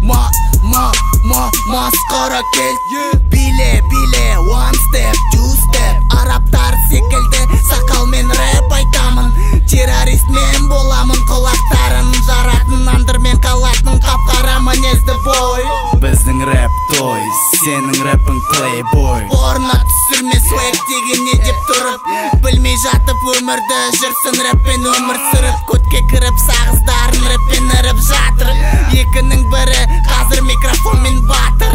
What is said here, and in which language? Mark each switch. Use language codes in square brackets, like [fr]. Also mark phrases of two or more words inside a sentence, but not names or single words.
[kk] Масқара кел Биле, [en] one step, two step [kk] Арабтар секілді сақалмен рэп айтамын Террорист мен боламын құлақтарын жаратын андырмен қалатын қап-қара мінезді бой Біздің рэп той, сенің рэпің плейбой Орна түсірме свэк деген не деп тұрып Білмей жатып өмірді жүрсін рэппен өмір сүріп Көтке кіріп сағыздарын рэппен іріп жатыр Екінің бірі қазір микрофонмен батыр